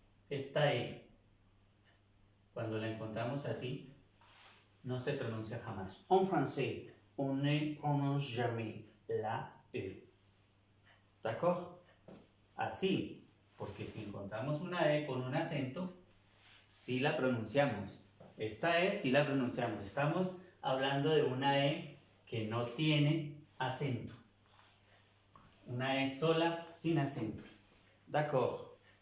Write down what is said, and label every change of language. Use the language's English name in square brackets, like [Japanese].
[Spanish] esta E, cuando la encontramos así, no se pronuncia jamás. [French] En français, on ne prononce jamais la E. ¿D'accord? [Spanish] Así, porque si encontramos una E con un acento, sí la pronunciamos. Esta E sí la pronunciamos. Estamos hablando de una E que no tiene acento. Una E sola sin acento. D'accord.